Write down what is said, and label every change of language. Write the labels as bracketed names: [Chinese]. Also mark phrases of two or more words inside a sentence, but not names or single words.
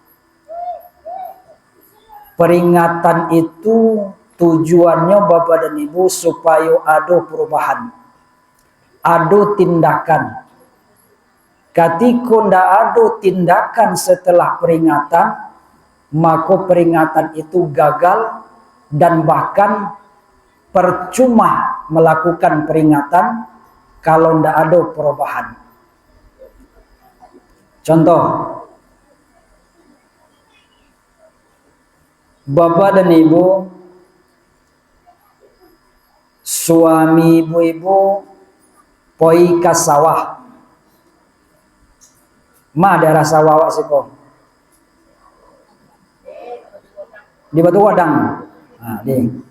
[Indonesian] peringatan itu tujuannya Bapak dan Ibu supaya ada perubahan, ada tindakan Ketika ndak ada tindakan setelah peringatan, maka peringatan itu gagal dan bahkan percuma melakukan peringatan kalau ndak ada perubahan. Contoh, Bapak dan Ibu, suami ibu-ibu poi ke sawah. [Minangkabau] Ma daerah sawah wak siko. [Indonesian] Di Batu Wadang. Nah, di.